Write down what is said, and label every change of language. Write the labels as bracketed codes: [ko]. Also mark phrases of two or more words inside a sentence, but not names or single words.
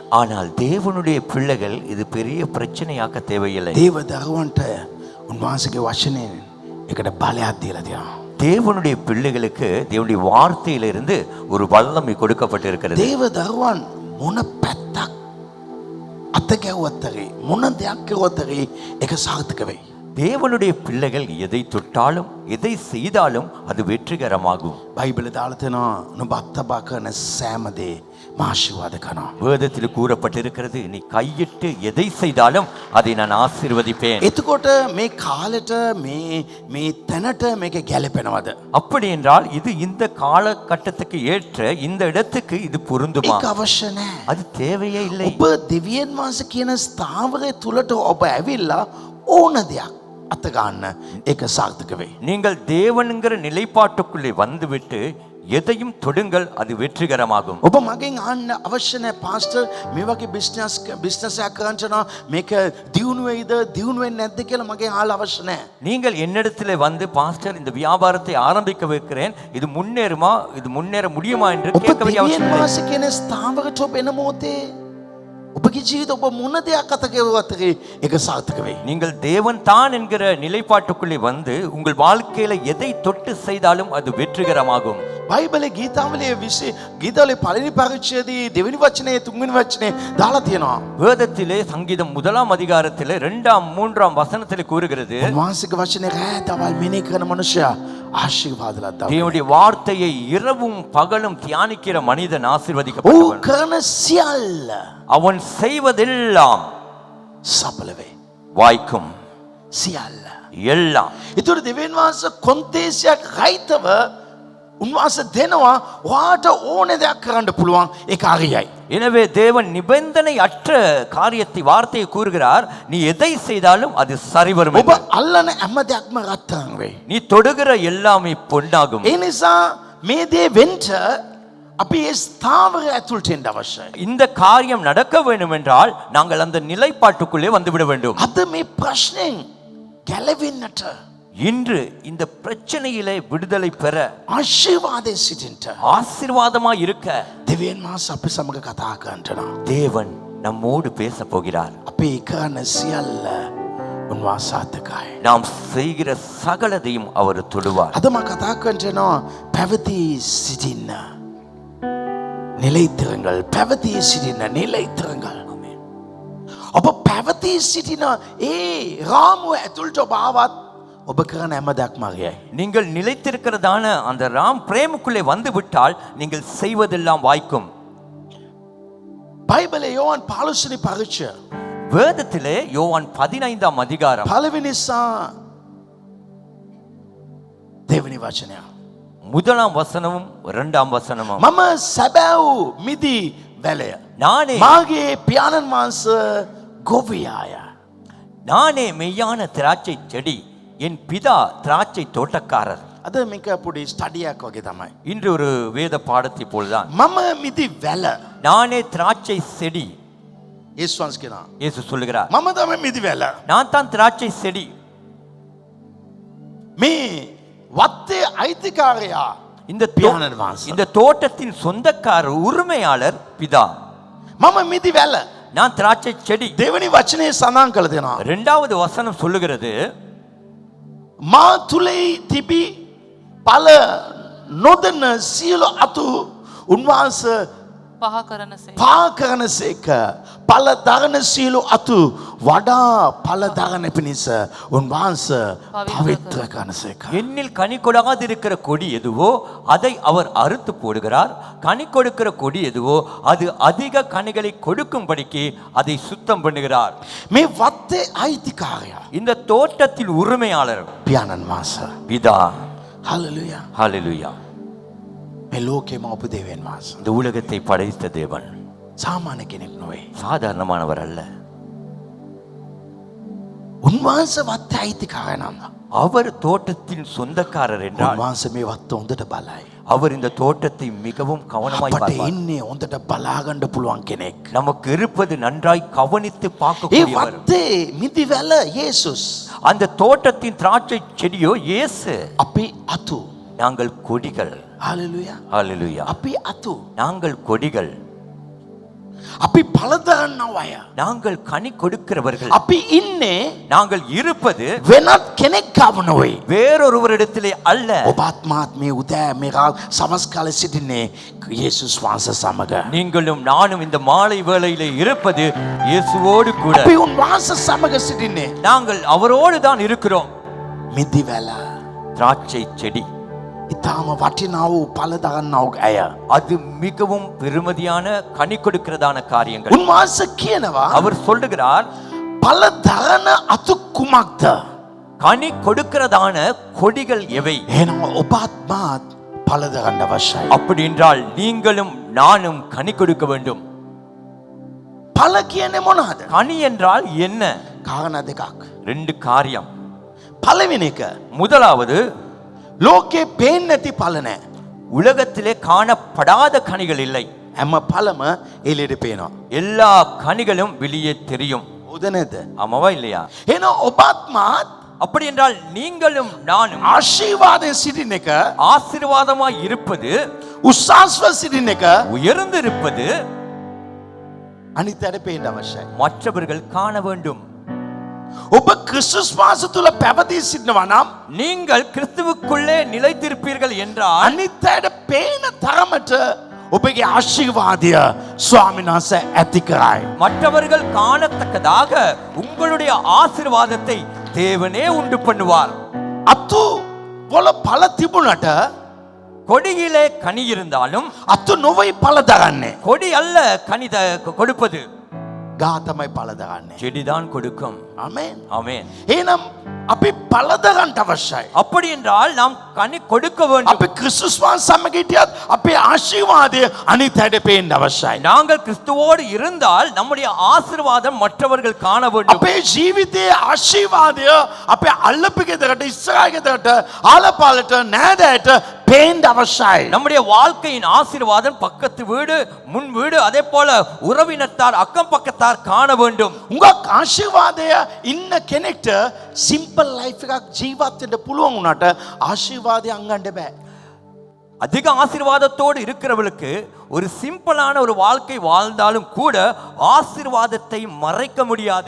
[ta] ஆனால் தேவனுடைய பிள்ளைகள் இது பெரிய பிரச்சனையாக்க தேவையில்லை. [si] දේව දරුවන්ට උන්වහන්සේගේ වචනයෙන් ඒකට බලයක් දීලා තියෙනවා. [ta] தேவனுடைய பிள்ளைகளுக்கு தேவனுடைய வார்த்தையிலிருந்து ஒரு வல்லமை கொடுக்கப்பட்டிருக்கிறது. [si] දේව දරුවන් මොන පැත්තක් අත ගැව්වත් හරි මොන දෙයක් කරුවත් හරි ඒක සාර්ථක වෙයි. [ta] தேவனுடைய பிள்ளைகள் எதை தொட்டாலும் எதை செய்தாலும் அது வெற்றிகரமாகும். [si] බයිබලේ දාලා තියෙනවා නුඹ අත්බා කරන සෑම දේ ආශිර්වාද කරනවා. [ta] வேதத்தில் கூறப்பட்டிருக்கிறது, நீ கையிட்டு எதை செய்தாலும் அதை நான் ஆசீர்வதிப்பேன். [si] එතකොට මේ කාලෙට මේ තැනට මේක ගැලපෙනවද? [ta] அப்படி என்றால் இது இந்த காலகட்டத்துக்கு ஏற்ற இந்த இடத்துக்கு இது பொருந்துமா? [si] ඒක අවශ්‍ය නැහැ. [ta] அது தேவையே இல்லை. [si] ඔබ දෙවියන් වහන්සේ කියන ස්ථාවරය තුලට ඔබ ඇවිල්ලා ඕන දෙයක් අත ගන්න ඒක සාර්ථක වෙයි. [ta] நீங்கள் தேவனுங்கிற நிலைப்பாட்டுக்குள்ளே வந்துவிட்டு எதையும் தொடுங்கள், அது வெற்றிகரமாகும். [si] ඔබ මගෙන් අහන්න අවශ්‍ය නැහැ පාස්ටර් මේ වගේ බිස්නස් එකක් කරන්න මේක දියුණු වෙයිද දියුණු වෙන්නේ නැද්ද කියලා මගෙන් අහලා අවශ්‍ය නැහැ. [ta] நீங்கள் என்னிடத்தில் வந்து பாஸ்டர் இந்த வியாபாரத்தை ஆரம்பிக்க வைக்கிறேன், இது முன்னேறுமா, இது முன்னேற முடியுமா என்று [si] ඔබ [ta] கேட்க வேண்டிய அவசியம் [si] දෙවියන් [ta] இல்லை. [si] වහන්සේ කියන ස්ථාවරයට ඔබ එන මොහොතේ ඔබගේ ජීවිත ඔබ මොන දෙයක් අත කෙරුවත් ඒක සාර්ථක වෙයි. [ta] நீங்கள் தேவன் தான் என்கிற நிலைப்பாட்டுக்குள்ளே வந்து உங்கள் வாழ்க்கையில எதை தொட்டு செய்தாலும் அது வெற்றிகரமாகும். [si] බයිබලේ ගීතාවලියේ ගීතාවලියේ පළවෙනි පරිච්ඡේදයේ දෙවෙනි වචනේ තුන්වෙනි වචනේ දාලා තියෙනවා. [ta] வேதத்திலே சங்கீதம் 1ஆம் அதிகாரத்திலே 2ஆம் 3ஆம் வசனத்திலே கூறுகிறது, [si] උන්වහන්සේගේ වචනේ රැතවල් මෙනෙහි කරන මනුෂ්‍යයා ආශිර්වාද ලද්දා. [ta] தேவனுடைய வார்த்தையை இரவும் பகலும் தியானிக்கிற மனிதன் [si] ඔහු [ta] ஆசீர்வதிக்கப்பட்டவன். [si] කරන සියල්ල [ta] அவன் செய்வதெல்லாம் [si] සඵල වෙයි. [ta] வாய்க்கும். [si] සියල්ල. [ta] எல்லாம். [si] ඒතර දෙවියන් වහන්සේ කොන්තේසියක් රහිතව උන්වහන්සේ දෙනවා ඔයාට ඕනේ දෙයක් කරන්න පුළුවන් ඒක හරියයි. [ta] எனவே தேவன் நிபந்தனை அற்ற காரியத்தை வார்த்தையை கூறுகிறார், நீ எதை செய்தாலும் அது சரிவரும் [si] ඔබ [ta] என்று. [si] අල්ලන හැම දෙයක්ම රත්තරන් වෙයි. [ta] நீ தொடுகிற எல்லாமே பொன்னாகும். [si] ඒ නිසා මේ දේ වෙන්න අපි ඒ ස්ථාවරය ඇතුළට එන්න අවශ්‍යයි. [ta] இந்த காரியம் நடக்க வேண்டும் என்றால் நாங்கள் அந்த நிலைப்பாட்டுக்குள்ளே வந்துவிட வேண்டும். [si] අද මේ ප්‍රශ්නෙන් ගැලවෙන්නට [ta] இன்று இந்த பிரச்சனையிலே விடுதலை பெற, [si] ආශිර්වාදයේ සිටින්න [ta] ஆசீர்வாதமாய் இருக்க [si] දෙවියන් වහන්සේ අපි සමග කතා කරනවා. [ta] தேவன் நம்மோடு பேச போகிறார். [si] අපි කරන සියල්ල උන්වහන්සේ සාර්ථකයි. [ta] நாம் செய்கிற சகலதையும் அவர் தொடுவார். [si] අද මම කතා කරනවා පැවති සිටින්න நிலைத்திருங்கள். පැවති සිටින්න நிலைத்திருங்கள். ඔබ පැවති සිටින ඒ රාමුව ඇතුළට ඔබ ආවත් ඔබ කරන හැම දෙයක්ම හරියයි. [ta] நீங்கள் நிலைத்திருக்கிறதான அந்த ராம் பிரேமுக்குள்ளே வந்து விட்டால் நீங்கள் செய்வதெல்லாம் வாய்க்கும். [si] බයිබලයේ යෝහන් 15 වෙනි පරිච්ඡේදය [ta] வேதத்திலே யோவான் 15ஆம் அதிகாரம் [si] පළවෙනි සහ දෙවෙනි වචනය. [ta] முதலாம் வசனமும் 2ஆம் வசனமும், [si] මම සැබෑව් මිදි වැලය. [ta] நானே [si] මාගේ පියාණන් වහන්සේ ගොවියාය. [ta] நானே மெய்யான திராட்சை செடி, என் பிதா திராட்சை தோட்டக்காரர். [si] අද මේක පොඩි ස්ටඩියක් වගේ තමයි. [ta] இன்று ஒரு வேத பாடத்தை போல்தான். [si] මම මිදි වැල. [ta] நானே திராட்சை செடி. [si] යේසුස් වහන්සේ කියනවා [ta] இயேசு சொல்லுகிறார், [si] මම තමයි මිදි වැල. [ta] நான் தான் திராட்சை செடி. [si] මේ වත්තේ අයිතිකාරයා [ta] இந்த [si] පියාණන් වහන්සේ. [ta] இந்த தோட்டத்தின் சொந்தக்காரர் உரிமையாளர் பிதா. [si] මම මිදි වැල. [ta] நான் திராட்சை செடி. [si] දෙවෙනි වචනේ සඳහන් කළ දෙනවා. [ta] 2வது வசனம் சொல்லுகிறது, [si] මා තුලේ තිබි ඵල නොදෙන සියලු අතු උන්වහන්සේ පහ කරනසේ පා කරනසේක. ඵල දරන සියලු අතු වඩා ඵල දරන පිණිස උන්වහන්සේ පවිත්‍ර කරනසේක. [ta] என்னில் கனி கொடாதிருக்கிற கொடி எதுவோ அதை அவர் அறுத்து போடுகிறார், கனி கொடுக்கிற கொடி எதுவோ அது அதிக கனிகளை கொடுக்கும்படிக்கு அதை சுத்தம் பண்ணுகிறார். [si] මේ වත්තේ අයිතිකාරයා [ta] இந்த தோட்டத்தில் உரிமையாளர் [si] පියාණන් වහන්සේ. [ta] பிதா. [si] හලෙලූයා. [ta] ஹalleluya. [si] මේ ලෝකෙම ඔබ දෙවියන් වහන්සේ. [ta] இந்த உலகத்தை படைத்த தேவன் [si] සාමාන්‍ය කෙනෙක් නොවේ. [ta] சாதாரணமானவர் அல்ல. [si] උන්වහන්සේ වත්තේ අයිතිකාරයා නම් [ta] அவர் தோட்டத்தின் சொந்தக்காரர் என்றால் [si] උන්වහන්සේ මේ වත්ත හොඳට බලයි. [ta] அவர் இந்த தோட்டத்தை மிகவும் கவனமாய் [si] අපට [ta] பார்ப்பார். [si] ඉන්නේ හොඳට බලාගන්න පුළුවන් කෙනෙක්. [ta] நமக்கு இருப்பது நன்றாய் கவனித்து [si] ඒ [ta] பார்க்கக்கூடியவர். [si] වත්තේ මිදිවැල යේසුස්. [ta] அந்த தோட்டத்தின் திராட்சை செடியோ இயேசு. [si] අපි අතු. [ta] நாங்கள் கொடிகள். [si] හalleluya. [ta] ஹalleluya. [si] අපි අතු. [ta] நாங்கள் கொடிகள். [si] අපි පළදරන්නව අය. [ta] நாங்கள் கனி கொடுக்கிறவர்கள். [si] අපි ඉන්නේ [ta] நாங்கள் இருப்பது [si] වෙනත් කෙනෙක් ගාව නෙවෙයි. [ta] வேறொருவரிடத்திலே அல்ல. [si] ඔබත් මාත් මේ උදෑ මේ සවස් කාලේ සිටින්නේ යේසුස් වහන්සේ සමග. [ta] நீங்களும் நானும் இந்த மாலை வேளையிலே இருப்பது இயேசுவோடு கூட. [si] අපි උන්වහන්සේ සමග සිටින්නේ [ta] நாங்கள் அவரோடு தான் இருக்கிறோம். [si] මිදිවැල. [ta] திராட்சை செடி [si] ඊටාම වටිනා වූ පළදරන්නව අය. [ta] அது மிகவும் பெருமதியான கனி கொடுக்கிறதான காரியங்கள். [si] උන්වහන්සේ කියනවා [ta] அவர் சொல்லுகிறார், [si] පළදරන අතු කුමක්ද? [ta] கனி கொடுக்கிறதான கொடிகள் எவை? [si] එහෙනම් ඔබත් මාත් පළදරන්න අවශ්‍යයි. [ta] அப்படி என்றால் நீங்களும் நானும் கனி கொடுக்க வேண்டும். [si] පළ කියන්නේ මොනවාද? [ta] கனி என்றால் என்ன? [si] කාරණා දෙකක්. [ta] ரெண்டு காரியம். [si] පළවෙනි එක [ta] முதலாவது, [si] ලෝකේ පේන්නේ නැති පළ නැහැ. [ta] உலகத்திலே காணப்படாத கனிகள் இல்லை. [si] හැම පළම එළියට පේනවා. [ta] எல்லா கனிகளும் வெளியே தெரியும். [si] හොඳ නැද්ද? [ta] ஆமாவா இல்லையா? [si] එහෙනම් ඔබත් මාත් [ta] அப்படி என்றால் நீங்களும் நானும் [si] ආශිර්වාදයෙන් සිටින එක, [ta] ஆசீர்வாதமாய் இருப்பது, [si] උස්සස්ව සිටින එක [ta] உயர்ந்திருப்பது [si] අනිත් අයට පේන්න අවශ්‍යයි. [ta] மற்றவர்கள் காண வேண்டும். [si] ඔබ ක්‍රිස්තුස් වහන්සේ තුල පැවතී සිටිනවා නම් [ta] நீங்கள் கிறிஸ்துவுக்குள்ளே நிலைத்திருப்பீர்கள் என்றால் [si] අනිත් අයට පේන තරමට ඔබගේ ආශිර්වාදය ස්වාමීන් වහන්සේ ඇති කරයි. [ta] மற்றவர்கள் காணத்தக்கதாக உங்களுடைய ஆசீர்வாதத்தை தேவனே உண்டு பண்ணுவார். [si] අතු වල පළ තිබුණට [ta] கொடியிலே கனி இருந்தாலும் [si] අතු නොවේ පළ දරන්නේ. [ta] கொடி அல்ல கனி கொடுப்பது, [si] ගහ තමයි පළ දරන්නේ. [ta] செடிதான் கொடுக்கும். [si] ආමේන්. [ta] ஆமென். [si] එහෙනම් අපි පළ දරන්න අවශ්‍යයි. [ta] அப்படி என்றால் நாம் கனி கொடுக்க வேண்டும். [si] අපි ක්‍රිස්තුස් වහන්සේ සමග හිටියත් අපේ ආශිර්වාදය අනිත් අයට පේන්න අවශ්‍යයි. [ta] நாங்கள் கிறிஸ்துவோடு இருந்தால் நம்முடைய ஆசீர்வாதம் மற்றவர்கள் காண வேண்டும். [si] අපේ ජීවිතයේ ආශිර්වාදය අපේ අල්ලපු ගෙදරට ඉස්සරහ ගෙදරට ආලපාලට නෑදෑයට පේන්න අවශ්‍යයි. [ta] நம்முடைய வாழ்க்கையின் ஆசீர்வாதம் பக்கத்து வீடு, முன் வீடு, அதே போல உறவினத்தார், அக்கம் பக்கத்தார் காண வேண்டும். [si] උඟක් ආශිර්වාදය ඉන්න කෙනෙක්ට [en] simple life [si] එකක් ජීවත් වෙන්න පුළුවන් වුණාට ආශිර්වාදය අංගන්න බෑ. [ta] அதிக ஆசீர்வாதத்தோடு இருக்கிறவளுக்கு ஒரு சிம்பிளான ஒரு வாழ்க்கை வாழ்ந்தாலும் கூட ஆசீர்வாதத்தை மறைக்க முடியாது.